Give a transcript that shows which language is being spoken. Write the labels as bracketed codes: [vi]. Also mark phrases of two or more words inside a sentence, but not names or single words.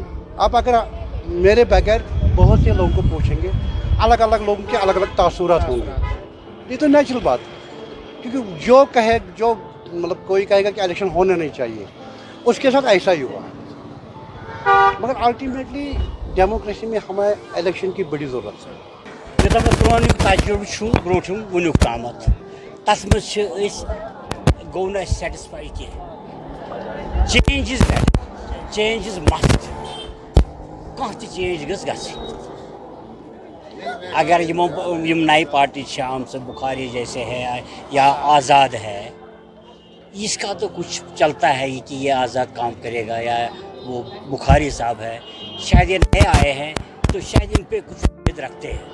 [hi] आप अगर मेरे बगैर बहुत से लोगों को पूछेंगे, अलग अलग लोगों के अलग अलग तासुरात होंगे, ये तो नेचुरल बात है, क्योंकि जो मतलब कोई कहेगा कि इलेक्शन होना नहीं चाहिए, उसके साथ ऐसा ही हुआ। मगर [en] ultimately democracy [hi] में हमें इलेक्शन की बड़ी ज़रूरत है। [ks] जो पुरान तजुर्बे ब्रोठम वनुक ताम तथ मज गो न सेटिस्फाई कह [en] change is better, change is must, [ks] कह चेंज गई। [hi] अगर यम नई पार्टी आम बुखारी जैसे है या आज़ाद है, इसका तो कुछ चलता है कि ये आज़ाद काम करेगा, या वो बुखारी साहब है, शायद ये नए आए हैं तो शायद इन पे कुछ उम्मीद रखते हैं।